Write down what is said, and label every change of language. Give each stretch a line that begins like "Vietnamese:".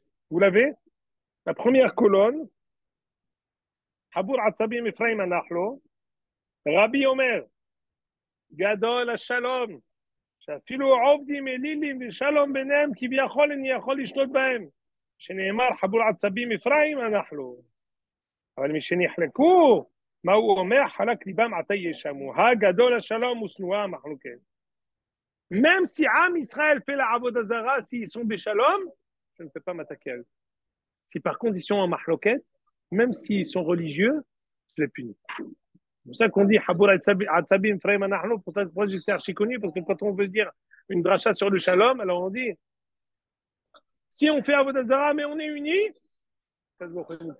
French: Vous l'avez? La première colonne,
Hebrew: Habour Atzabim Ephraim Anachlo, Rabbi Omer, Gadol HaShalom, שאפילו עובדים אלילים ושלום ביניהם כביכול איני יכול לשלוט בהם. שנאמר חבור עצבים אפרים אנחנו. אבל משנחלקו, מה הוא אומר? חלק ליבם עתה ישמו. הגדול השלום ושנואה המחלוקת.
French: Même si Am Israël fait la Avodah Zarah, s'ils sont Béchalom, je ne peux pas m'attaquer à eux. Si par contre ils sont en Mahloket, même s'ils sont religieux, je les punis. C'est pour ça qu'on dit
Hebrew: Habour Atzabim Freim Anachlo,
French: pour ça que moi je suis archi connu, parce que quand on veut dire une dracha sur le shalom, alors on dit si on fait Avodah Zarah, mais on est unis, ça se voit pas.